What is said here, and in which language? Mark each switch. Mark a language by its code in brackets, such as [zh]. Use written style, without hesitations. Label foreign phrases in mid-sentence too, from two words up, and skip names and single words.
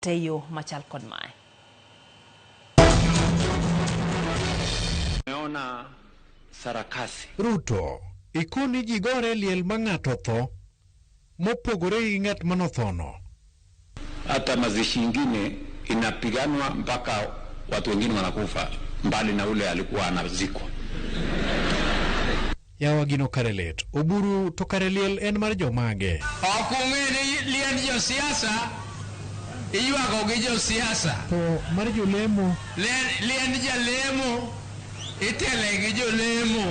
[luo] teyo machal kod mae. Meona sarakasi. Ruto, ikoni jigore liel mang'ato tho, mopogore gi ng'at manothono. [sw] Hata mazishi ingine inapiganwa mpaka watu wengine wanakufa mbali na ule alikuwa anazikwa. [luo] Yawa gino karelet, oburu to kareliel en mar jomage. Okung'e liend jo siasa, iywago gi jo siasa. To mar jolemo. Liend jalemo, itele gi jolemo.